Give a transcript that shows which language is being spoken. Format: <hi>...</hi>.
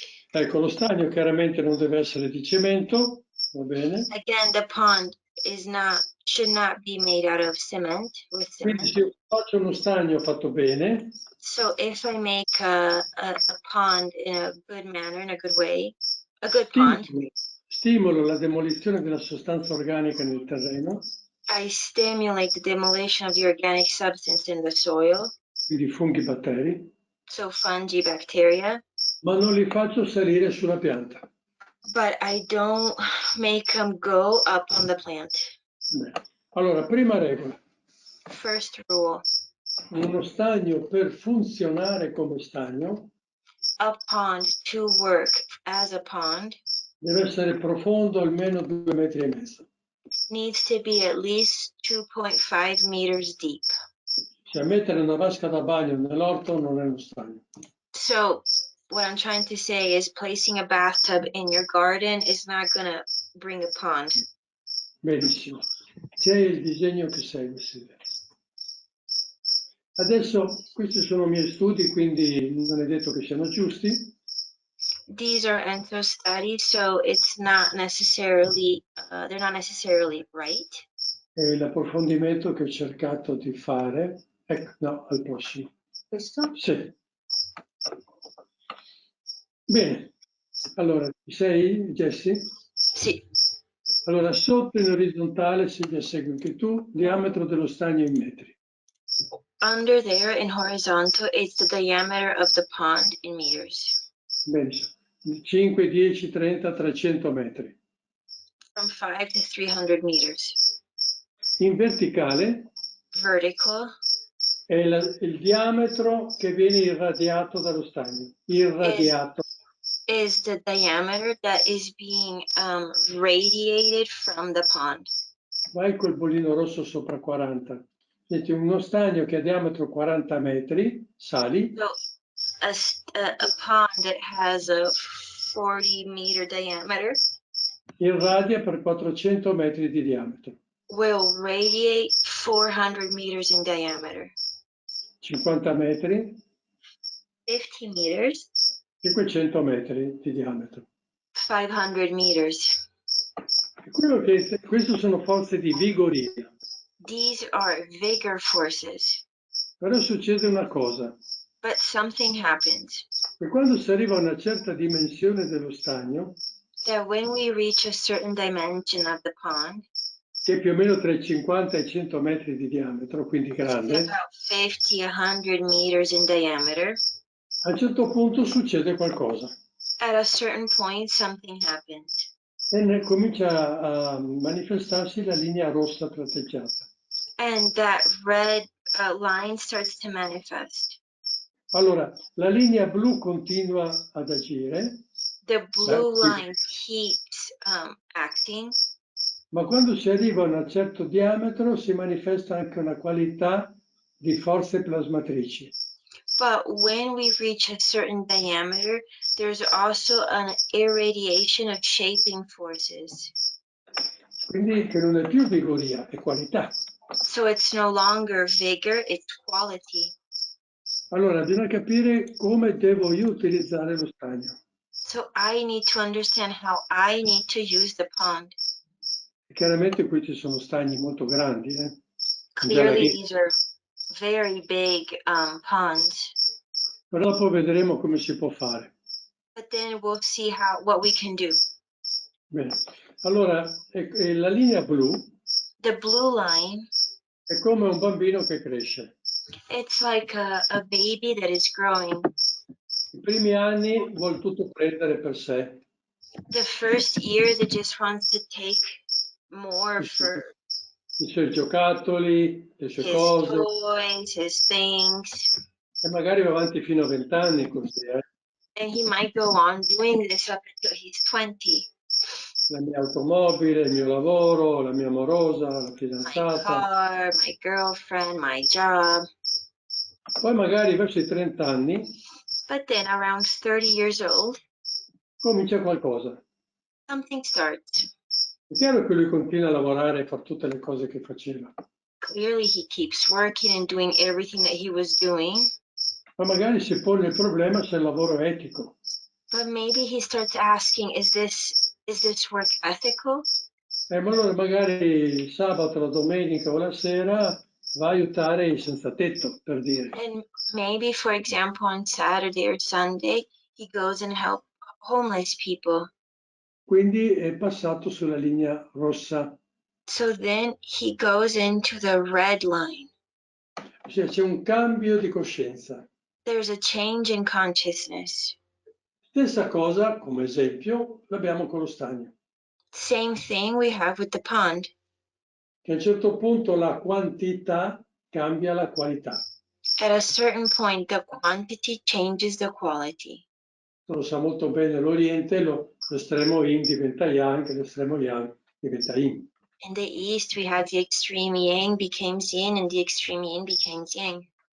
<it>Ecco, lo stagno chiaramente non deve essere di cemento, va bene.</it> <en>Again, the pond should not be made out of cement.</en> <it>Quindi se faccio uno stagno fatto bene,</it> <en>so if I make a pond in a good manner, in a good way, a good pond,</en> <it>stimolo la demolizione della sostanza organica nel terreno.</it> <en>I stimulate the demolition of the organic substance in the soil.</en> <it>Quindi funghi, batteri.</it> <en>So fungi, bacteria.</en> <it>Ma non li faccio salire sulla pianta.</it> <en>But I don't make them go up on the plant.</en> <it>Beh. Allora, prima regola.</it> <en>First rule.</en> <it>Uno stagno per funzionare come stagno.</it> <en>A pond to work as a pond.</en> <it>Deve essere profondo almeno 2,5 metri.</it> <en>Needs to be at least 2.5 meters deep.</en> <it>Cioè mettere una vasca da bagno nell'orto non è uno stagno.</it> <en>So what I'm trying to say is placing a bathtub in your garden is not going to bring a pond.</en> <it>Benissimo. C'è il disegno che segue, Silvia. Adesso questi sono i miei studi, quindi non è detto che siano giusti.</it> <en>These are Enzo studies, so it's not necessarily, they're not necessarily right.</en> <it>E l'approfondimento che ho cercato di fare, ecco, no, al prossimo. Questo? Sì. Bene, allora, ci sei, Jessie? Sì. Allora, sotto in orizzontale, Silvia, segui anche tu, diametro dello stagno in metri.</it> <en>under there in horizontal, it's the diameter of the pond in meters.</en> <it>Benissimo. 5, 10, 30, 300 metri.</it> <en>From 5 to 300 meters.</en> <it>In verticale</it> <en>Vertical</en> <it>è il diametro che viene irradiato dallo stagno. Irradiato.</it> <en>is the diameter that is being radiated from the pond.</en> <it>Vai col bollino rosso sopra 40. Senti, uno stagno che ha diametro 40 metri, sali.</it> <en>So a pond that has a 40-meter diameter</en> <it>Irradia per 400 metri di diametro.</it> <en>will radiate 400 meters in diameter.</en> <it>50 metri,</it> <en>50 meters,</en> <it>500 metri di diametro.</it> <en>500 meters.</en> <it>Queste sono forze di vigoria.</it> <en>These are vigor forces.</en> <it>Però succede una cosa,</it> <en>But something happens.</en> <it>che quando si arriva a una certa dimensione dello stagno,</it> <en>That when we reach a certain dimension of the pond,</en> <it>che è più o meno tra i 50 e i 100 metri di diametro, quindi grande,</it> <en>about 50-100 meters in diameter,</en> <it>a un certo punto succede qualcosa</it> <en>at a certain point something happens.</en> <it>e comincia a manifestarsi la linea rossa tratteggiata.</it> <en>And that red line starts to manifest.</en> <it>Allora, la linea blu continua ad agire,</it> <en>The blue line keeps acting,</en> <it>ma quando si arriva a un certo diametro si manifesta anche una qualità di forze plasmatrici.</it> <en>but when we reach a certain diameter, there's also an irradiation of shaping forces.</en> <it>Quindi che non è più vigoria, è qualità.</it> <en>So it's no longer vigor, it's quality.</en> <it>Allora, bisogna capire come devo io utilizzare lo stagno.</it> <en>So I need to understand how I need to use the pond.</en> <it>Chiaramente qui ci sono stagni molto grandi.</it> <en>Clearly, these are very big ponds.</en> <it>Però dopo vedremo come si può fare.</it> <en>But then we'll see what we can do.</en> <it>Bene. Allora, la linea blu</it> <en>The blue line,</en> <it>è come un bambino che cresce.</it> <en>it's like a baby that is growing.</en> <it>I primi anni vuol tutto prendere per sé.</it> <en>The first years, it just wants to take more for</en> <it>I suoi giocattoli, le sue</it> <en>his</en> <it>cose,</it> <en>toys, his things.</en> <it>e magari va avanti fino a 20 anni così.</it> <en>And he might go on doing this up until he's 20.</en> <it>La mia automobile, il mio lavoro, la mia amorosa, la</it> <en>My</en> <it>fidanzata.</it> <en>car, my girlfriend, my job.</en> <it>Poi magari verso i 30 anni</it> <en>But then around 30 years old,</en> <it>comincia qualcosa.</it> <en>something starts.</en> <it>È chiaro che lui continua a lavorare e fa tutte le cose che faceva,</it> <en>Clearly, he keeps working and doing everything that he was doing.</en> <it>ma magari si pone il problema se il lavoro è etico.</it> <en>But maybe he starts asking, is this work ethical?</en> <it>Ma allora magari il sabato, la domenica o la sera va a aiutare i senza tetto, per dire.</it> <en>And maybe, for example, on Saturday or Sunday, he goes and helps homeless people.</en> <it>Quindi è passato sulla linea rossa.</it> <en>So then he goes into the red line.</en> <it>Cioè, c'è un cambio di coscienza.</it> <en>There's a change in consciousness.</en> <it>Stessa cosa, come esempio, l'abbiamo con lo stagno.</it> <en>Same thing we have with the pond.</en> <it>Che a un certo punto la quantità cambia la qualità.</it> <en>At a certain point, the quantity changes the quality.</en> <it>Lo sa molto bene l'Oriente, l'estremo yin diventa yang, l'estremo yang diventa yin.</it> <en>In the East, we had the extreme yang became yin and the extreme yin became yang.</en>